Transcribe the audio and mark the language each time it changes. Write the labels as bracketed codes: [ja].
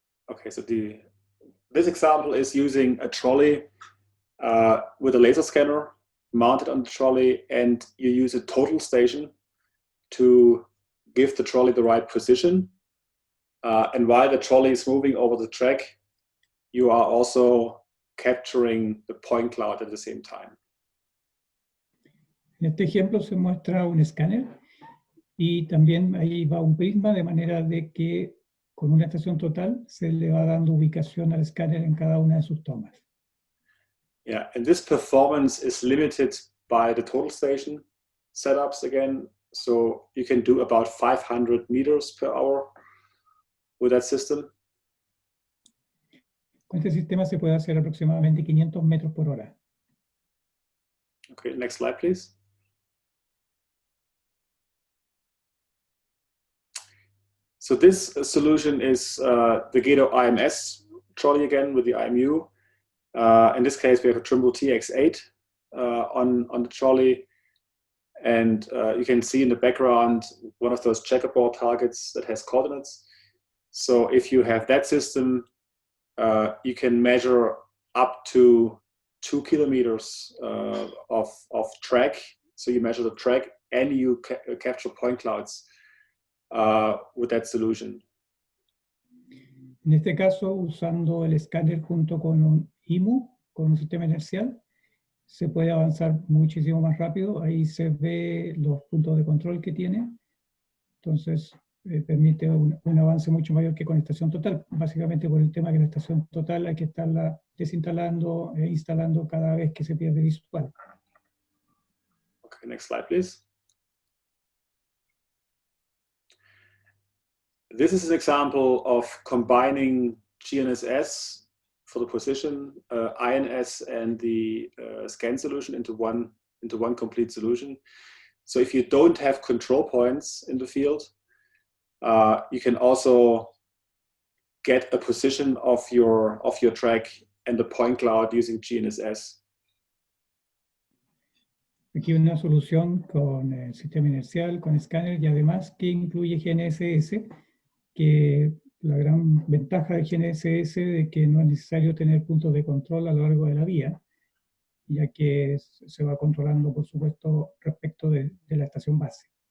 [en] Okay, so this example is using a trolley with a laser scanner mounted on the trolley, and you use a total station to give the trolley the right position. And while the trolley is moving over the track, you are also capturing the point cloud at the same time. [es] En este ejemplo se muestra un escáner y también ahí va un prisma, de manera de que con una estación total se le va dando ubicación al escáner en cada una de sus tomas. [en] Yeah, and this performance is limited by the total station setups again. So you can do about 500 meters per hour with that system. Con este sistema se puede hacer aproximadamente 500 metros por hora. Okay, next slide, please. So this solution is the Gato Ims trolley again with the IMU. In this case, we have a Trimble TX8 on the trolley. And you can see in the background one of those checkerboard targets that has coordinates. So if you have that system, you can measure up to 2 kilometers of track. So you measure the track and you capture point clouds with that solution. [es] En este caso, usando el escáner junto con un IMU, con un sistema inercial, se puede avanzar muchísimo más rápido. Ahí se ve los puntos de control que tiene. Entonces, permite un avance mucho mayor que con estación total. Básicamente por el tema que la estación total hay que estarla desinstalando e instalando cada vez que se pierde visual. [en] Okay, next slide, please. This is an example of combining GNSS for the position, INS, and the scan solution into one complete solution. So if you don't have control points in the field, you can also get a position of your track and the point cloud using GNSS. [es] Aquí una solución con sistema inercial, con escáner y además que incluye GNSS, que la gran ventaja de GNSS de que no es necesario tener puntos de control a lo largo de la vía, ya que se va controlando, por supuesto, respecto de la estación base.